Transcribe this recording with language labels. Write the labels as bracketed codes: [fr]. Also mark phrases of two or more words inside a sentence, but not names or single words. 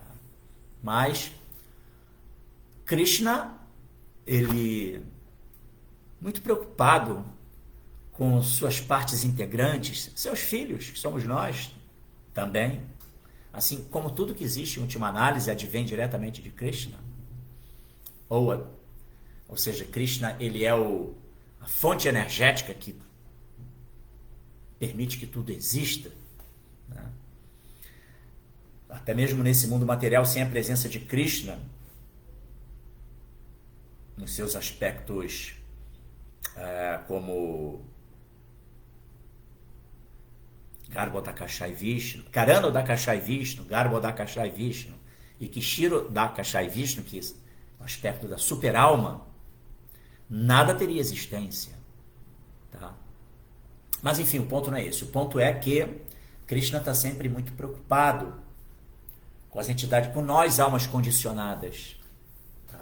[pt] Mas Krishna, ele, muito preocupado com suas partes integrantes, seus filhos, que somos nós também, assim como tudo que existe em última análise advém diretamente de Krishna, ou seja, Krishna, ele é a fonte energética que permite que tudo exista, né? Até mesmo nesse mundo material, sem a presença de Krishna, nos seus aspectos como Garbhodakashai Vishnu, Karanodakashai Vishnu, Garbhodakashai Vishnu e Kshirodakashai Vishnu, que é o aspecto da super-alma, nada teria existência. Tá? Mas enfim, o ponto não é esse. O ponto é que Krishna está sempre muito preocupado com as entidades, com nós, almas condicionadas, tá?